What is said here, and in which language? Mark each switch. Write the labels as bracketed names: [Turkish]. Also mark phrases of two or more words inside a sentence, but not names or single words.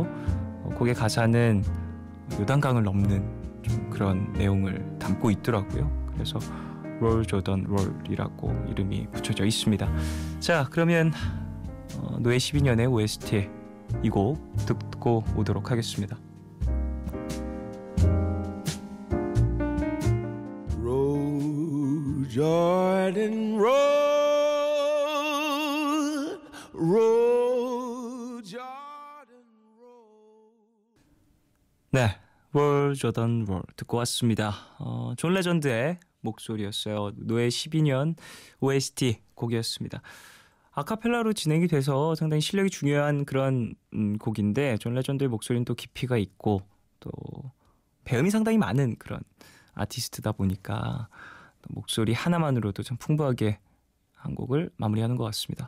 [Korean] 곡의 가사는 요단강을 넘는 좀 그런 내용을 담고 있더라고요. 그래서 롤 조던 롤이라고 이름이 붙여져 있습니다. 자, 그러면 노예 12년의 OST 이 곡 듣고 오도록 하겠습니다. [English] Roll, Jordan, roll, roll, Jordan, roll. [Korean] 네, 롤 조던 롤 듣고 왔습니다. 존 레전드의 목소리였어요. 노예 12년 OST 곡이었습니다. 아카펠라로 진행이 돼서 상당히 실력이 중요한 그런 곡인데 존 레전드의 목소리는 또 깊이가 있고 또 배음이 상당히 많은 그런 아티스트다 보니까 목소리 하나만으로도 참 풍부하게 한 곡을 마무리하는 것 같습니다.